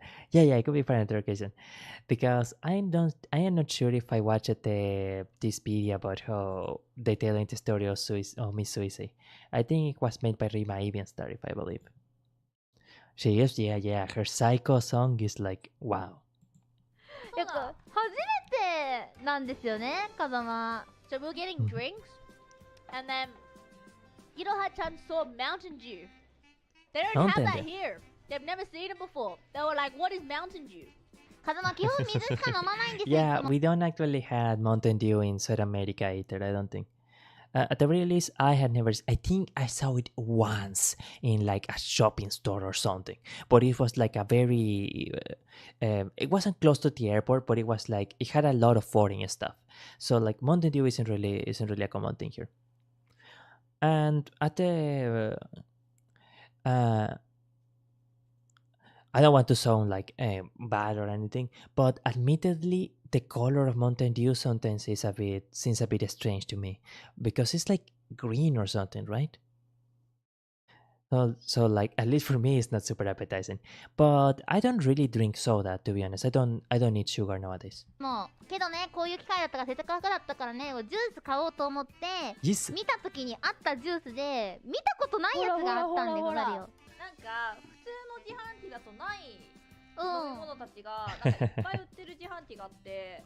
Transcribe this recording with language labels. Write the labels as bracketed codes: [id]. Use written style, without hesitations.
[en] Yeah. It could be for another occasion, because I am not sure if I watched this video about how they telling the story of Miss Suicide. I think it was made by Rima Evinstar, if I believe. She is, yeah. Her Psycho song is like wow. [ja] やっぱ初めてなんですよね、風間。 [en] So we're getting drinks, and then Iroha-chan saw Mountain Dew. They don't have that Mountain Dew. here. They've never seen it before. They were like, "What is Mountain Dew?" [ja] 風間基本水しか飲まないんですよ。 [en] Yeah, we don't actually had Mountain Dew in South America either. I don't think. At the very least, I had never. I think I saw it once in like a shopping store or something, but it was like a very. It wasn't close to the airport, but it was like it had a lot of foreign stuff. So like Mountain Dew isn't really a common thing here. And at the. I don't want to sound like bad or anything, but admittedly, the color of Mountain Dew sometimes seems a bit strange to me, because it's like green or something, right? So like at least for me, it's not super appetizing. But I don't really drink soda, to be honest. I don't need sugar nowadays. [ja] もうけどね、こういう機会だったからせっかくだったからね、ジュース買おうと思って [en] Yes. [ja] 見た時にあったジュースで見たことないやつがあったんでござるよ。なんか普通の自販機だとないうん飲み物たちがなんかいっぱい売ってる自販機があって